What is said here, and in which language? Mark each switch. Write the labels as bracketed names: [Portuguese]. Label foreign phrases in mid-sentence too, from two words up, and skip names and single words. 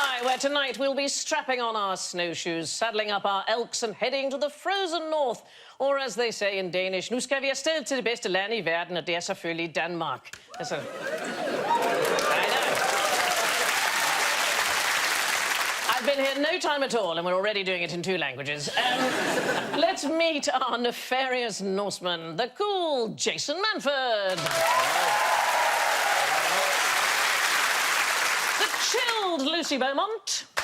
[English] where tonight we'll be strapping on our snowshoes, saddling up our elks and heading to the frozen north. Or as they say in Danish, [Danish] nu skal vi afsted til det bedste land i verden, og det er selvfølgelig Danmark. Altså... [English] I've been here no time at all, and we're already doing it in 2 languages. Let's meet our nefarious Norseman, the cool Jason Manford. The chilled Lucy Beaumont.